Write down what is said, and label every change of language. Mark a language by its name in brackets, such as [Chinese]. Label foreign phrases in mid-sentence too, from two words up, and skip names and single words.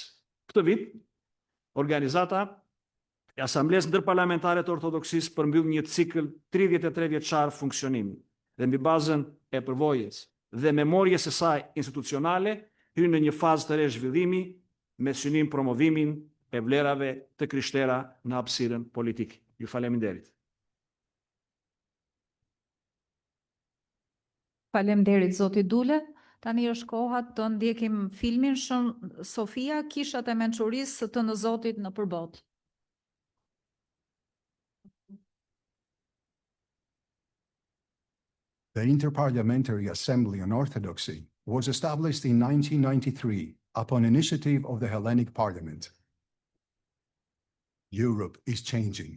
[Albanian] Këtë vit, organizata e Asamblesë Ndërparlamentare të Ortodoksisë përmbyll një cikël 33 vjeçar funksionimi dhe mbi bazën e përvojës dhe memorjes së saj institucionale hyn në një fazë të re zhvillimi me synim promovimin e vlerave të krishtera në hapësirën politike. Ju faleminderit. Faleminderit zoti Dule. Tani është koha të ndjekim filmin Shën Sofia, kishat e mençurisë së të në Zotit në përbot. [English] The Interparliamentary Assembly on Orthodoxy was established in 1993 upon initiative of the Hellenic Parliament. Europe is changing.